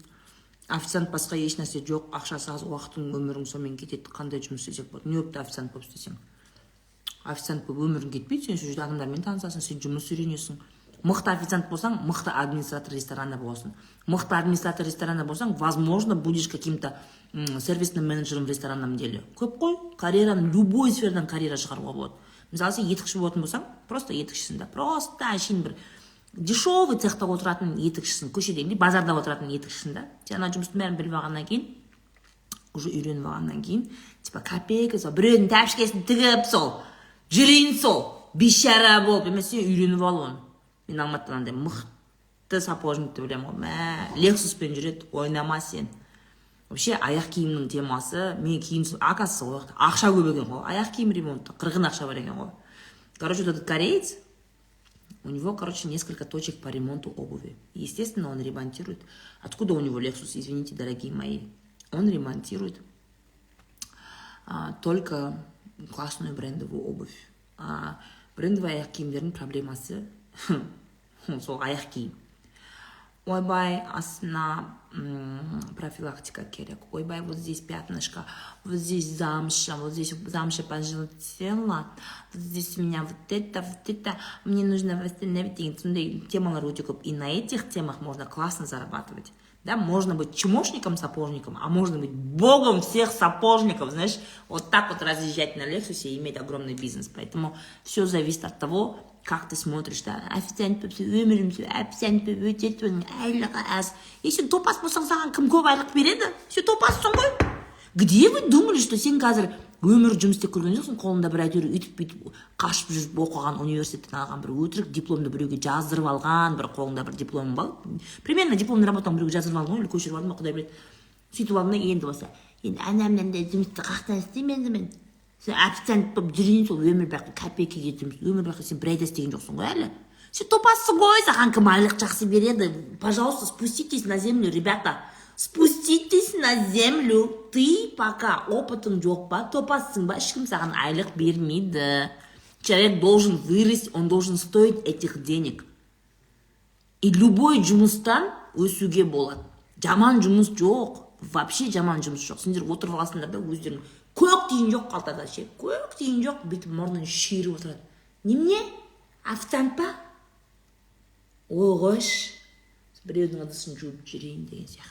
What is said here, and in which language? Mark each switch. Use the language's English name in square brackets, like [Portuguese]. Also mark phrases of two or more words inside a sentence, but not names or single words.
[Kazakh] Официант басқа еш нәрсе жоқ, ақшасы аз, уақытың, өмірің сонымен кетеді. Қандай жұмыс істесек болады? Не өпті официант болып істесең? Официант болып өмірің кетпейді, сен сол жерде адамдармен танысасың, сен жұмыс үйренесің. Мықты официант болсаң, мықты администратор ресторанда боласың. Мықты администратор ресторанда болсаң, [Russian] возможно, будешь каким-то сервисным менеджером в ресторанном деле. [Kazakh] Көп қой, карьераның, любой сферадан карьера шығаруға болады. Мысалы, сен етікші болатын болсаң, просто етікшісің да. Просто әшейін бір дешевый цехта отыратын етікшісің, көшеде базарда отыратын етікшісің да. Сен ана жұмыстың бәрін біліп алғаннан кейін, уже үйреніп алғаннан кейін, [Russian] типа копейка [Kazakh] сол біреудің тәпішкесін тігіп сол жүрейін сол бейшара болып емес, сен үйреніп ал оны. Мен Алматыдан андай мықты сапожникті білемін ғой. Лексуспен жүреді, ойнама сен. Вообще аяқ киімнің темасы, мен киім, оказывается, ақша көп екен ғой. Аяқ киім ремонтты, қырғын ақша бар екен ғой. [Russian] Короче, этот кореец, у него, короче, несколько точек по ремонту обуви. Естественно, он ремонтирует. Откуда у него Lexus, извините, дорогие мои? Он ремонтирует только классную брендовую обувь. [Kazakh] Брендовый аяқ киімдердің проблемасы сол аяқ киім. Ойбай, астына профилактика керек. Ойбай, [Russian] вот здесь пятнышко, вот здесь замша пожелтела, вот здесь у меня вот это, мне нужно восстановить [Kazakh] деген сондай темалар өте көп. [Russian] И на этих темах можно классно зарабатывать. Да, можно быть чмошником-сапожником, а можно быть богом всех сапожников, знаешь, вот так вот разъезжать на Лексусе и иметь огромный бизнес. Поэтому все зависит от того, как ты смотришь, [Kazakh] да, официант өтетін айлығы аз. Если топас болсаң, саған кім көп айлық береді? Сен топассың ғой. [Russian] Где вы думали, что [Kazakh] сен қазір өмір жұмыс істеп көрген жоқсың, қолында бір әйтеуір үйтіп қашып жүріп оқыған, университеттен алған бір өтірік дипломды біреуге жаздырып алған, бір қолында бір дипломың бар. [Russian] Примерно дипломный [Kazakh] работаң біреуге жаздырып алған ғой, или көшіріп алдың ба, құдай біледі. Сөйтіп алдың да, енді болса, енді анамнан да жұмысты қақтан істеймін мен. Сен официант болып жүрейін, сол өмір бақи копейкаге жұмыс, өмір бақи сен бір айда істеген жоқсың ғой әлі. Сен топассың ғой, саған кім айлық жақсы береді? [Russian] Пожалуйста, спуститесь на землю, ребята. Спуститесь на землю. Ты пока [Kazakh] опытың жоқ па, топассың ба, ешкім саған айлық бермейді. [Russian] Человек должен вырасти, он должен стоить этих денег. И любой [Kazakh] жұмыстан өсуге болады. Жаман жұмыс жоқ. Вообще жаман жұмыс жоқ. Сендер отырып аласыңдар да өздерің көк тиын жоқ қалтада ше. Көк тиын жоқ, бүйтіп мұрнын шиіріп отырады. Немене? Официант па? Оғыш. Біреудің ыдысын жуып жүрейін деген сияқты.